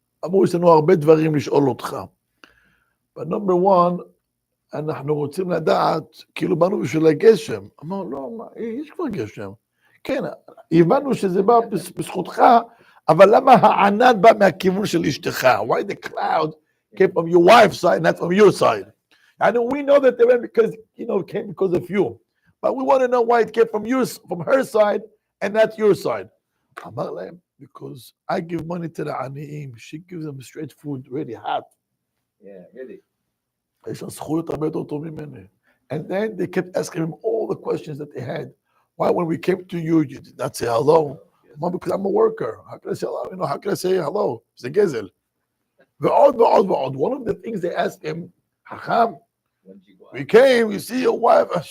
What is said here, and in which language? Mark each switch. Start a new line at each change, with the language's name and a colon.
Hebrew: אמרו, יש לנו הרבה דברים לשאול אותך.
English: But number one,
Hebrew: אנחנו רוצים לדעת, כאילו באנו בשביל הגשם. אמר, לא, יש כבר גשם. כן, הבנו שזה בא בזכותך, אבל למה הענן בא מהכיוון של אשתך?
English: Why the cloud came from your wife's side, not from your side? And we know that they went because, it came because of you. But we want to know why it came from her side and not your side.
Hebrew: אמר להם,
English: because I give money to the עניים, she gives them straight food, ready, hot. Yeah, really. יש לה זכויות הרבה יותר טוב ממני. And then they kept asking him all the questions that they had. Why, when we came to you, you did not say hello? Well, because I'm a worker. How can I say hello? How can I say hello? It's a gezel. ועוד. One of the things they asked him, Hacham, we came, we see your wife.